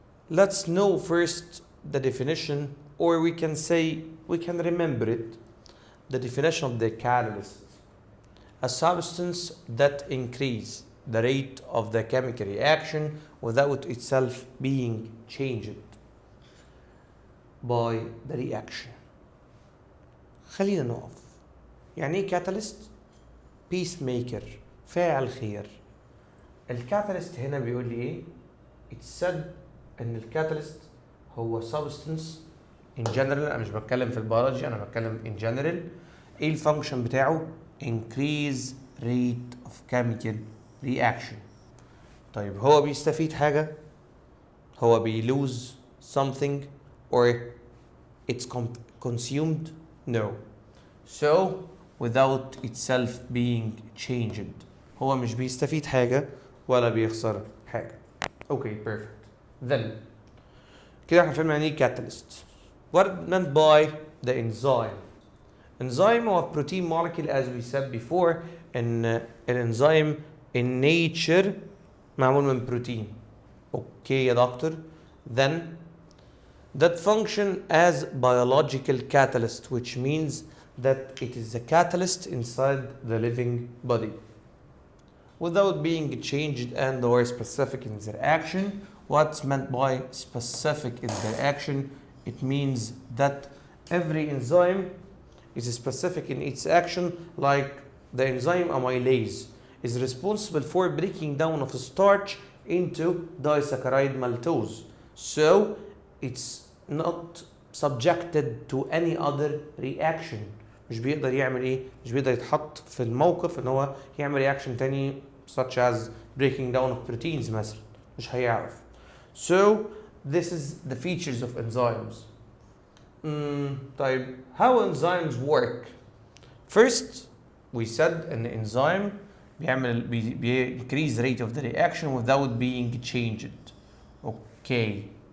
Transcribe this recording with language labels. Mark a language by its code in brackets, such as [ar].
[en] Let's know first the definition, or we can say we can remember it. The definition of the catalyst: a substance that increases the rate of the chemical reaction without itself being changed by the reaction. [ar] خلينا نقف. يعني ايه catalyst؟ peacemaker، فاعل خير. الكاتاليست هنا بيقول لي ايه؟ [en] It's said [ar] ان الكاتاليست هو [en] substance in general. [ar] انا مش بتكلم في البيولوجي، انا بتكلم [en] in general. [ar] ايه الفانكشن بتاعه؟ [en] increase rate of chemical reaction. [ar] طيب هو بيستفيد حاجة؟ هو بيلوز [en] something or it's consumed? No. So without itself being changed. [ar] هو مش بيستفيد حاجة ولا بيخسر حاجة. [en] Okay, perfect. [ar] Then كده احنا فهمنا يعني ايه catalyst. [en] What meant by the enzyme? Enzyme هو protein molecule as we said before. [ar] ان الانزيم [en] in nature [ar] معمول من بروتين. Okay يا دكتور. [en] Then that function as biological catalyst, which means that it is a catalyst inside the living body without being changed and or specific in their action. What's meant by specific in their action? It means that every enzyme is specific in its action, like the enzyme amylase is responsible for breaking down of starch into disaccharide maltose. So it's not subjected to any other reaction. [ar] مش بيقدر يعمل ايه؟ مش بيقدر يتحط في الموقف ان هو يعمل رياكشن تاني [en] such as breaking down of proteins [ar] مثلا. مش هيعرف. [en] So this is the features of enzymes. [ar] طيب [en] how enzymes work? First we said an enzyme [ar] بيعمل [en] increase rate of the reaction without being changed. Okay.